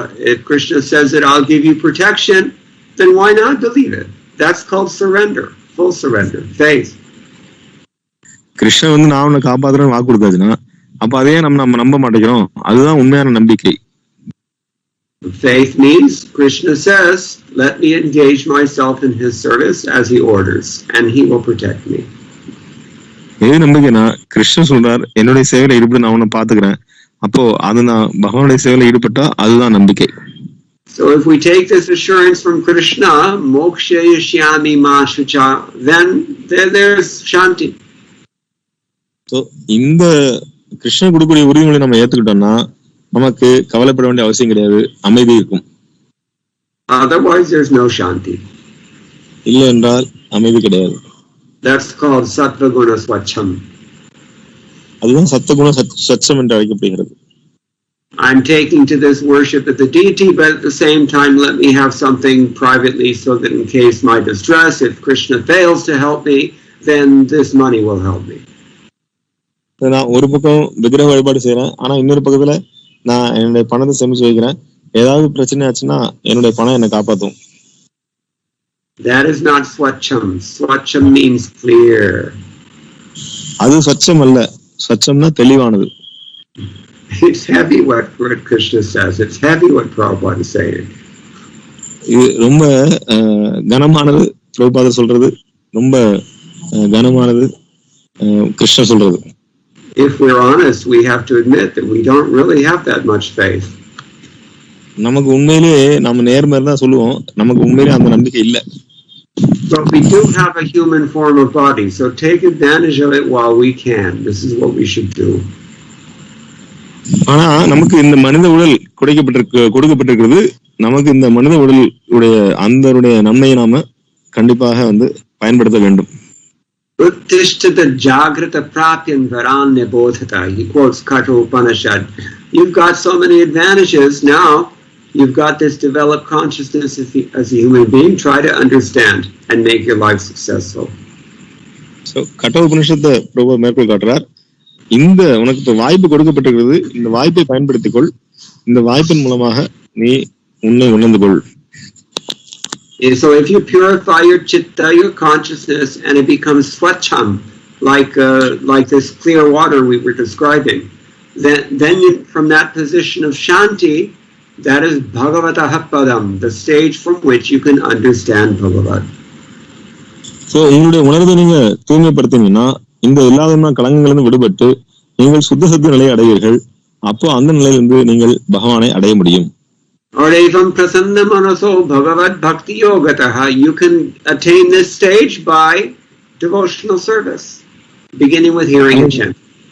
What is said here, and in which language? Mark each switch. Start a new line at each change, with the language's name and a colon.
English: If Krishna says that I'll give you protection, then why not believe it? That's called surrender, full surrender, faith.
Tamil: Krishnan வந்து நான் உன்னை காப்பாத்துறேன்னு வாக்கு கொடுத்தாச்சுன்னா அப்ப அதையே நம்ம நம்ப மாட்டேங்கிறோம். அதுதான் உண்மையான நம்பிக்கை.
English: Faith means Krishna says, let me engage myself in his service as he orders and he will protect me.
Tamil: எது நம்பிக்கைனா, கிருஷ்ணன் சொல்றார் என்னுடைய சேவையில ஈடுபட்டு நான் உன்னை பாத்துக்கிறேன், அப்போ அது நான் பகவானுடைய சேவையில ஈடுபட்டா அதுதான் நம்பிக்கை.
English: So if we take this assurance from Krishna,
Sanskrit: moksha yashyami ma shucha,
English: then there's shanti.
Tamil: So இந்த கிருஷ்ணன் கொடுக்கக்கூடிய உறுதிமொழி நம்ம ஏத்துக்கிட்டோம்னா நமக்கு கவலைப்பட வேண்டிய அவசியம் கிடையாது, அமைதி இருக்கும்.
English: Otherwise there's no shanti.
Tamil: இல்ல என்றால் அமைதி கிடையாது.
English: That's called sattva guna swachham.
Tamil: அதுதான் சத்தகுண சச்சம் என்று அழைக்கப்படுகிறது.
English: I'm taking to this worship of the deity, but at the same time let me have something privately so that in case my distress, if Krishna fails to help me, then this money will help me.
Tamil: நான் ஒரு பக்கம் விக்கிரக வழிபாடு செய்யறேன், ஆனா இன்னொரு பக்கத்துல நான் என்னுடைய பணத்தை சேமிச்சு வைக்கிறேன். ஏதாவது பிரச்சனை ஆச்சுன்னா என்னுடைய பணம் என்னை காப்பாத்தும்.
English: That is not swachham. Swachham means clear.
Tamil: அது ஸ்வச்சம் அல்ல, ஸ்வச்சம்னா தெளிவானது.
English: It's heavy what Krishna says. It's heavy what Prabhupada is saying.
Tamil: இது ரொம்ப கனமானது. பிரபுபாதர் சொல்றது ரொம்ப கனமானது. கிருஷ்ண சொல்றது.
English: If we're honest, we have to admit that we don't really have that much faith.
Tamil: நமக்கு உண்மையிலேயே நம்ம நேர்மையா தான் சொல்லுவோம், நமக்கு உண்மையிலேயே அந்த நம்பிக்கை இல்லை.
English: But we do have a human form of body, so take advantage of it while we can. This is what we should do.
Tamil: ஆனா நமக்கு இந்த மனித உடல் கொடுக்கப்பட்டிருக்கிறது. நமக்கு இந்த மனித உடல் உடைய அந்த நன்மையை நாம கண்டிப்பாக பயன்படுத்த வேண்டும்.
Sanskrit: Uttishthata jagrata prapyan varan nebodhata.
English: He quotes Katha Upanishad. You've got so many advantages now. You've got this developed consciousness as a human being. Try to understand and make your life successful.
Tamil: So Katha Upanishad Prabhu மேற்கோள் காட்டுறார். இந்த உனக்கு இப்ப வாய்ப்பு கொடுக்கப்பட்டிருக்கிறது, இந்த வாய்ப்பை பயன்படுத்திக்கொள், இந்த வாய்ப்பின் மூலமாக நீ உன்னை உணர்ந்து கொள்.
English: So if you purify your chitta, your consciousness, and it becomes swacham, like this clear water we were describing, then you, from that position of shanti, that is Bhagavata Padam, the stage from which you can understand Bhagavat.
Tamil: So உங்களுடைய உணர்வை நீங்க தூய்மைப்படுத்தினீங்கன்னா இந்த எல்லா விதமான கலங்கங்களிலிருந்து விடுபட்டு நீங்கள் சுத்த நிலையை அடைவீர்கள். அப்போ அந்த நிலையிலிருந்து நீங்கள் பகவானை அடைய முடியும்.
Sanskrit: Evam prasanna manaso bhagavad bhakti yogataha.
English: You can attain this stage by devotional service, beginning with hearing and chanting.